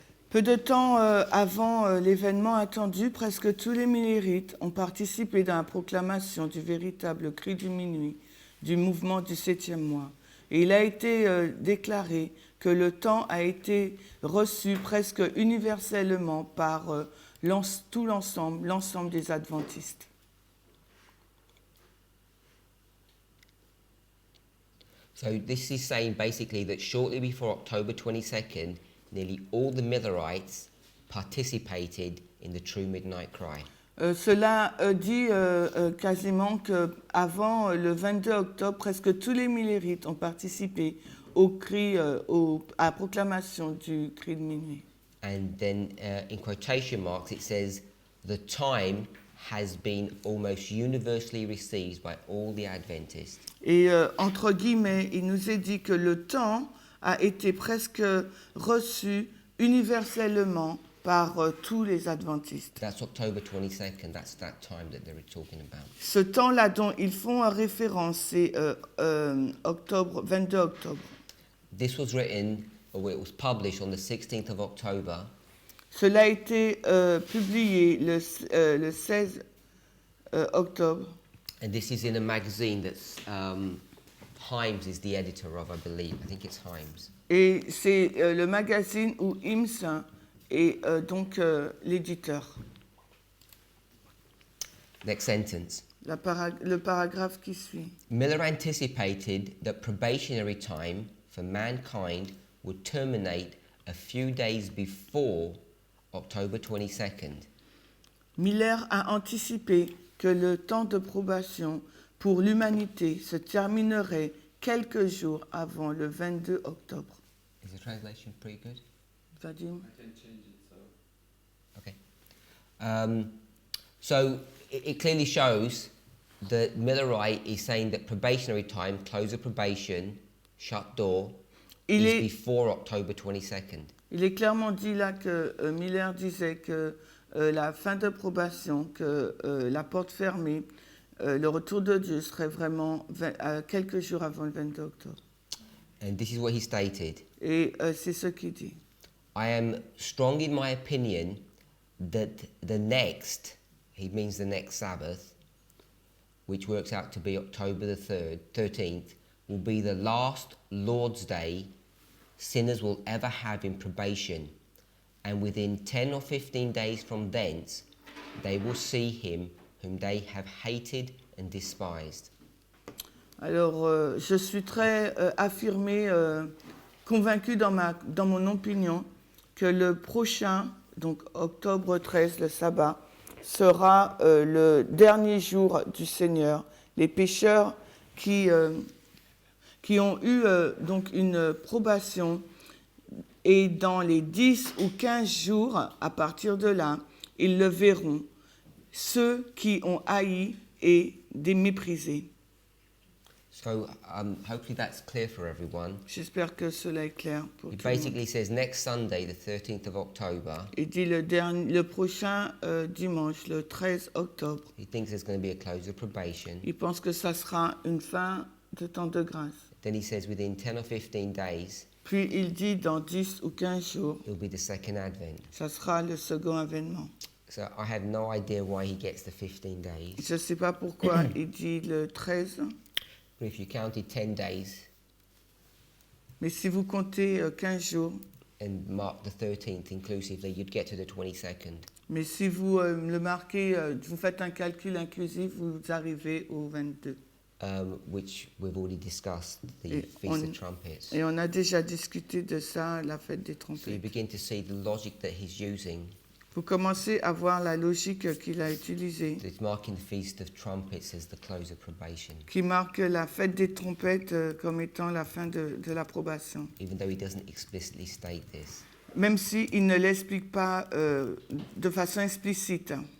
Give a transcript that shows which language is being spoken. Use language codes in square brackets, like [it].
[fr] Peu de temps avant l'événement attendu, presque tous les Millerites ont participé dans la proclamation du véritable cri du minuit, du mouvement du 7e mois. Et il a été déclaré que le temps a été reçu presque universellement par tout l'ensemble des adventistes. [en] So this is saying basically that shortly before October 22nd, nearly all the Millerites participated in the true midnight cry. [fr] Cela dit quasiment qu'avant le 22 octobre, presque tous les Millerites ont participé au cri, à la proclamation du cri de minuit. [en] And then in quotation marks it says, the time has been almost universally received by all the Adventists. [fr] Et entre guillemets, il nous est dit que le temps a été presque reçu universellement par tous les adventistes. [en] That's October 22nd, that's that time that they were talking about. [fr] Ce temps-là dont ils font référence, c'est 22 octobre. [en] This was written, or it was published on the 16th of October. [fr] Cela a été publié le 16 octobre. [en] And this is in a magazine that's Himes is the editor of, I believe. I think it's Himes. [fr] Et c'est le magazine où Himes est donc l'éditeur. [en] Next sentence. [fr] Le paragraphe qui suit. [en] Miller anticipated that probationary time for mankind would terminate a few days before October 22nd. [fr] Miller a anticipé que le temps de probation pour l'humanité se terminerait quelques jours avant le 22 octobre. [en] Is the translation pretty good? Vadim? I can change it, so. Okay. So it clearly shows that Millerite is saying that probationary time, close of probation, shut door, is before October 22nd. [fr] Il est clairement dit là que Miller disait que la fin de probation, que la porte fermée, le retour de Dieu serait vraiment quelques jours avant le 22 octobre. [en] And this is what he stated. [fr] Et c'est ce qu'il dit. [en] I am strong in my opinion that the next, he means the next Sabbath, which works out to be October the 13th, will be the last Lord's Day sinners will ever have in probation, and within 10 or 15 days from thence, they will see him whom they have hated and despised. [fr] Alors, je suis très affirmé convaincu dans mon opinion que le prochain, donc octobre 13, le sabbat, sera le dernier jour du Seigneur. Les pécheurs qui ont eu donc une probation, et dans les 10 ou 15 jours, à partir de là, ils le verront, ceux qui ont haï et méprisé. [en] So hopefully that's clear for everyone. [fr] J'espère que cela est clair pour [en] It [fr] tout le monde. [en] basically says next Sunday, the 13th of October, [fr] Il dit le prochain dimanche, le 13 octobre. [en] he thinks there's going to be a close of probation. [fr] Il pense que ça sera une fin de temps de grâce. [en] Then he says within 10 or 15 days, [fr] Puis il dit dans 10 ou 15 jours, [en] it'll be the second advent. [fr] ça sera le second avènement. [en] So I have no idea why he gets the 15 days. [fr] Je ne sais pas pourquoi il dit le 13, [en] But if you counted 10 days [fr] mais si vous comptez 15 jours, [en] and mark the 13th inclusively, you'd get to the 22nd. [fr] mais si vous le marquez, vous faites un calcul inclusif, vous arrivez au 22. [en] Which we've already discussed, the [fr] Et [en] Feast of Trumpets. [fr] Et on a déjà discuté de ça, la fête des [en] So you [fr] trompettes. [en] begin to see the logic that he's using. [fr] Vous commencez à voir la logique qu'il a utilisée, [en] So it's marking the Feast of Trumpets as the close of probation, [fr] qui marque la fête des trompettes comme étant la fin de l'approbation. [en] even though he doesn't explicitly state this. [fr] Même s'il ne l'explique pas de façon explicite.